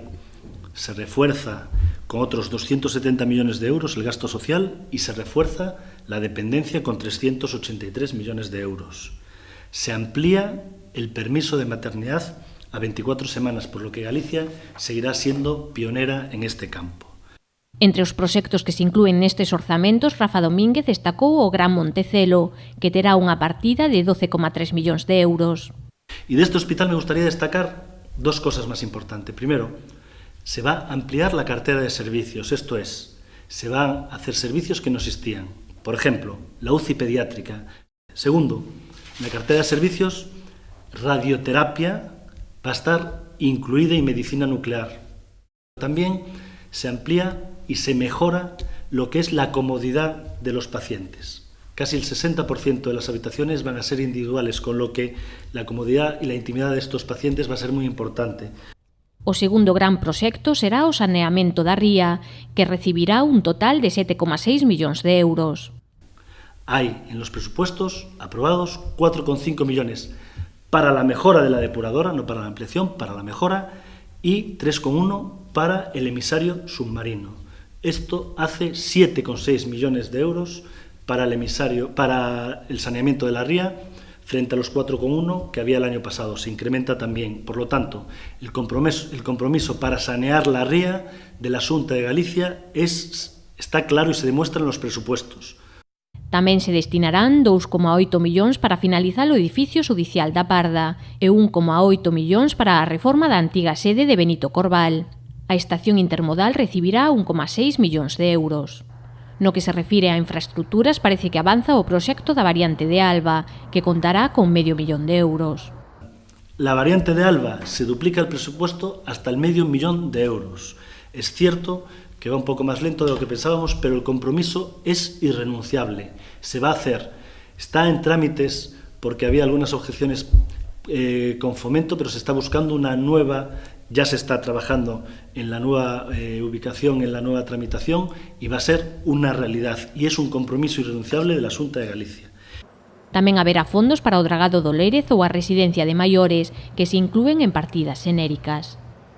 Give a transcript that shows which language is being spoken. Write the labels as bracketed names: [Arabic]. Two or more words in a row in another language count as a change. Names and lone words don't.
[Spanish] Se refuerza con otros 270 millones de euros el gasto social y se refuerza la dependencia con 383 millones de euros. Se amplía el permiso de maternidad a 24 semanas, por lo que Galicia seguirá siendo pionera en este campo. [Galician] Entre os proxectos que se inclúen nestes orzamentos, Rafa Domínguez destacou o Gran Montecelo, que terá unha partida de 12,3 millóns de euros. [Spanish] Y de este hospital me gustaría destacar dos cosas más importantes. Primero, se va a ampliar la cartera de servicios, esto es, se van a hacer servicios que no existían. Por ejemplo, la UCI pediátrica. Segundo, en la cartera de servicios, radioterapia va a estar incluida y medicina nuclear. También se amplía y se mejora lo que es la comodidad de los pacientes. Casi el 60% de las habitaciones van a ser individuales, con lo que la comodidad y la intimidad de estos pacientes va a ser muy importante. [Galician] O segundo gran proxecto será o saneamento da ría, que recibirá un total de 7,6 millóns de euros. [Spanish] Hay en los presupuestos aprobados 4,5 millones para la mejora de la depuradora, no para la ampliación, para la mejora, y 3,1 para el emisario submarino. Esto hace 7,6 millones de euros para el saneamiento de la ría, frente a los 4,1 que había el año pasado. Se incrementa también. Por lo tanto, el compromiso para sanear la ría de la Xunta de Galicia está claro y se demuestra en los presupuestos. [Galician] Tamén se destinarán 2,8 millóns para finalizar o edificio judicial da Parda e 1,8 millóns para a reforma da antiga sede de Benito Corval. A estación intermodal recibirá 1,6 millóns de euros. No que se refire a infraestructuras, parece que avanza o proxecto da variante de Alba, que contará con medio millón de euros. [Spanish] La variante de Alba se duplica el presupuesto hasta el medio millón de euros. Es cierto que va un poco más lento de lo que pensábamos, pero el compromiso es irrenunciable. Se va a hacer. Está en trámites porque había algunas objeciones con Fomento, pero se está buscando una nueva. Ya se está trabajando en la nueva ubicación, en la nueva tramitación, y va a ser una realidad. Y es un compromiso irrenunciable de la Xunta de Galicia. [Galician] Tamén haberá fondos para o dragado do Lérez ou a residencia de maiores, que se inclúen en partidas xenéricas.